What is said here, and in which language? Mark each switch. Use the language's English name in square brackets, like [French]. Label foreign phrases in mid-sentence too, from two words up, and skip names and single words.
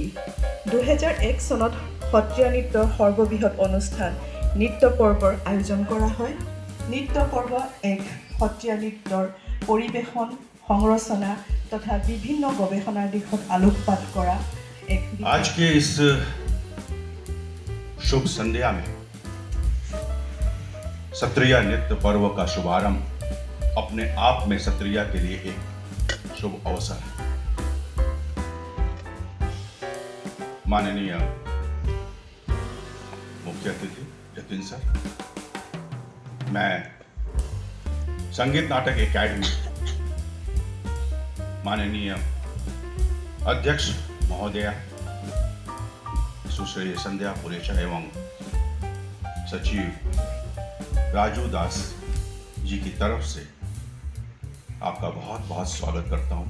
[Assamese] 2001 চনত সত্ৰীয়া নৃত্যৰ সৰ্ববৃহৎ অনুষ্ঠান নৃত্য পৰ্বৰ আয়োজন কৰা হয়। নৃত্য পৰ্ব এক সত্ৰীয়া নৃত্যৰ পৰিৱেশন, সংৰচনা তথা বিভিন্ন গৱেষণাৰ দিশত আলোকপাত কৰা এক। [Hindi] आज के इस शुभ संध्या में सत्रिया नृत्य पर्व का शुभारंभ अपने आप में सत्रिया के लिए एक शुभ अवसर है। माननीय मुख्य अतिथि जतिन सर, मैं संगीत नाटक एकेडमी माननीय अध्यक्ष महोदया सुश्री संध्या पुरेचा एवं सचिव राजू दास जी की तरफ से आपका बहुत बहुत स्वागत करता हूँ।